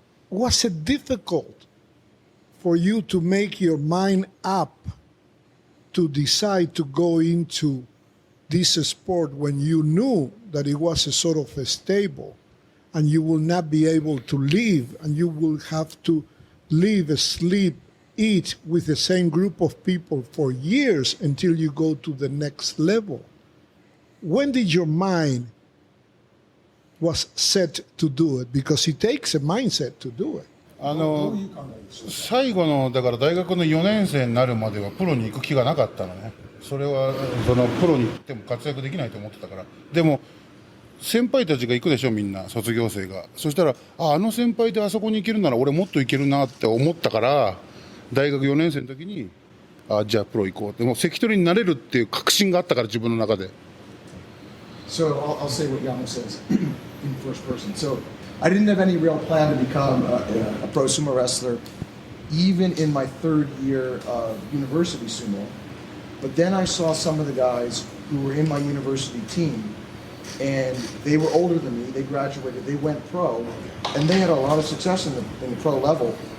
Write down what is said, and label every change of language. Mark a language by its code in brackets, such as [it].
[en] Was it difficult for you to make your mind up to decide to go into this sport when you knew that it was a sort of a stable and you will not be able to live and you will have to live, sleep, eat with the same group of people for years until you go to the next level? When did your mind was set to do it? Because it takes a mindset to do it. [ja] 最後のだから大学の4年生になるまではプロに行く気がなかったのね。それはそのプロに行っても活躍できないと思ってたから。でも先輩たちが行くでしょ、みんな卒業生が。そしたらあの先輩であそこに行けるなら俺もっと行けるなって思ったから、大学4年生の時にじゃあプロ行こうって、もう関取になれるっていう確信があったから自分の中で。 [en] So I'll say what Yama says in first person. So I didn't have any real plan to become a pro sumo wrestler, even in my third year of university sumo. But then I saw some of the guys who were in my university team, and they were older than me. They graduated, they went pro, and they had a lot of success in the pro level.